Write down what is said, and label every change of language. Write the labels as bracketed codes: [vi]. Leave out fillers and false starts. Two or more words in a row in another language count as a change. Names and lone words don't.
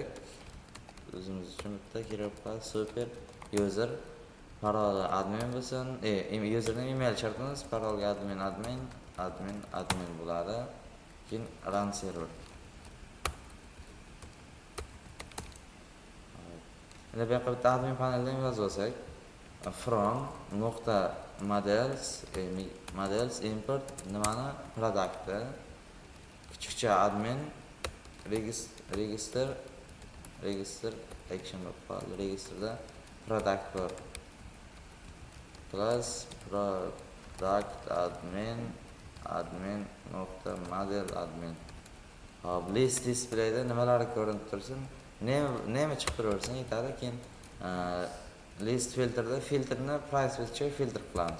[uz] O'zimiz uchun bitta kerak [en] super user [uz] parol admin bo'lsin. [en] Username email [uz] shartimiz parolga admin bo'ladi. Keyin [en] run server. [uz] Endi bu yoqqa bitta admin paneldan yozib olsak, from [en] models import [uz] nimani product kichikcha [en] admin register action registerda product [uz] bor [en] plus product admin [uz] hop [en] list displayda [uz] nimalar ko'rinib tursin, name chiqib turaversin yetadi. Keyin [en] list filterda [uz] filtrni price bo'yicha filtr qilamiz.